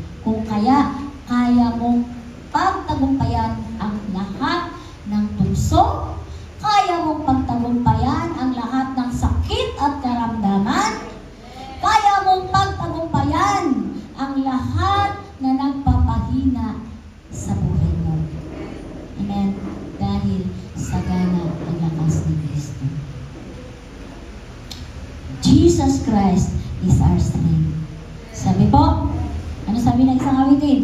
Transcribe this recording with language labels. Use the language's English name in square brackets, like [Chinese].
[Filipino] Kung kaya mong pagtagumpayan ang lahat ng tukso, kaya mong pagtagumpayan ang lahat ng sakit at karamdaman, kaya mong pagtagumpayan ang lahat na nagpapahina sa buhay mo. Amen? Dahil sagana ang lakas ni Kristo. [English] Jesus Christ is our strength. [Filipino] Sabi po, ano sabi ng isang awitin?